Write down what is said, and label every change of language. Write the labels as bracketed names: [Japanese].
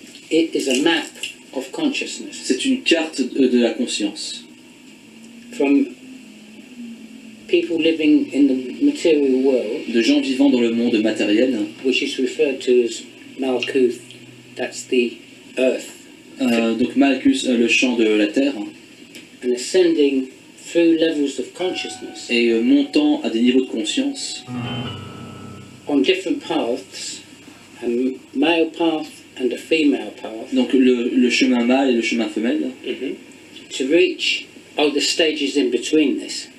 [English] It is a map of consciousness [French] C'est une carte de la conscience. [English] from people living in the material world, [French] De gens vivant dans le monde matériel, [English] which is referred to as Malkuth. That's the earth. [French] donc Malchus, le champ de la terre, [English] And ascending through levels of consciousness [French] et montant à des niveaux de conscience [English] on different paths, a male path and a female path, [French] donc le chemin mâle et le chemin femelle, Mhm. [English] to reach the stages in between this.